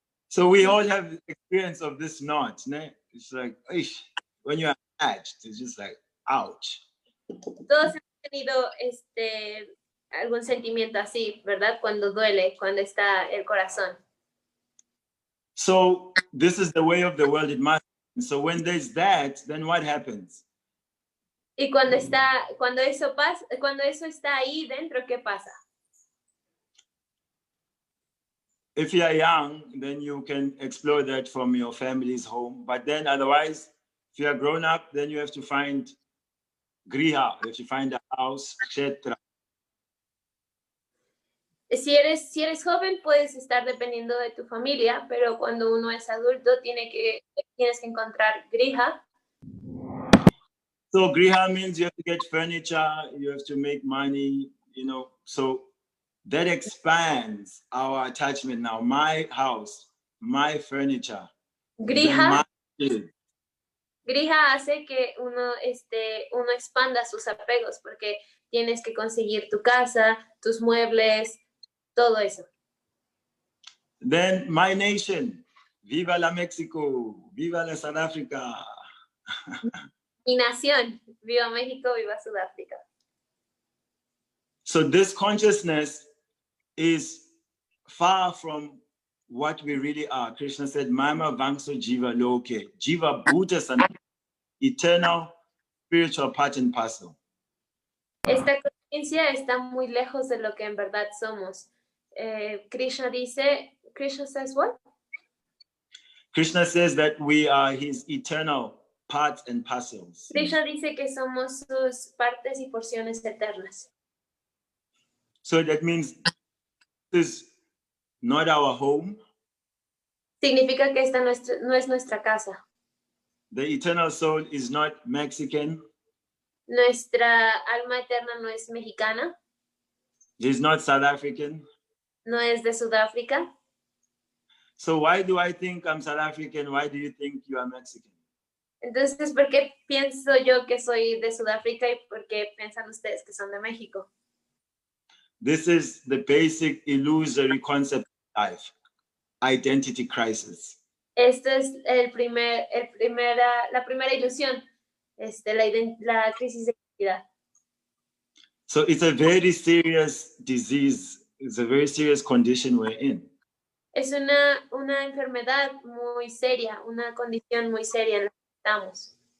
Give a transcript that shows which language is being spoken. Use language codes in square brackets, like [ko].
[en] So we all have experience of this knot. Ne? It's like, when you're attached, it's just like, ouch. [es] Todos hemos tenido algún sentimiento así, ¿verdad? Cuando duele, cuando está el corazón. [en] So this is the way of the world. It must. So when there's that, then what happens? [es] Y cuando eso pasa, cuando eso está ahí dentro, ¿qué pasa? [en] If you are young, then you can explore that from your family's home. But then otherwise, if you are grown up, then you have to find griha, you have to find a house, etc. [es] Si eres joven, puedes estar dependiendo de tu familia, pero cuando uno es adulto, tienes que encontrar griha. [en] So griha means you have to get furniture, you have to make money, you know, so that expands our attachment now. My house, my furniture. [es] Griha hace que uno expanda sus apegos, porque tienes que conseguir tu casa, tus muebles, todo eso. [en] Then my nation, [es] viva la [en] Mexico, viva la South Africa. [es] Mi nación, viva México, viva Sudáfrica. [en] So this consciousness is far from what we really are. Krishna said, [sa] Mama Vangso Jiva Loke, Jiva Bhuta Sana, [en] eternal spiritual part and parcel. [es] Esta conciencia está muy lejos de lo que en verdad somos. [en] Krishna says what? Krishna says that we are his eternal parts and parcels. [es] Krishna dice que somos sus partes y porciones eternas. [en] So that means this is not our home. [es] Significa que esta no es nuestra casa. [en] The eternal soul is not Mexican. [es] Nuestra alma eterna no es mexicana. [en] It is not South African. [es] No es de Sudáfrica. [en] So why do I think I'm South African? Why do you think you are Mexican? [es] Entonces, ¿por qué pienso yo que soy de Sudáfrica y por qué piensan ustedes que son de México? [en] This is the basic illusory concept of life, identity crisis. [es] Esto es la primera ilusión, la crisis de identidad. [en] So it's a very serious disease. It's a very serious condition we're in. [es] Es una enfermedad muy seria, una condición muy seria en la que estamos.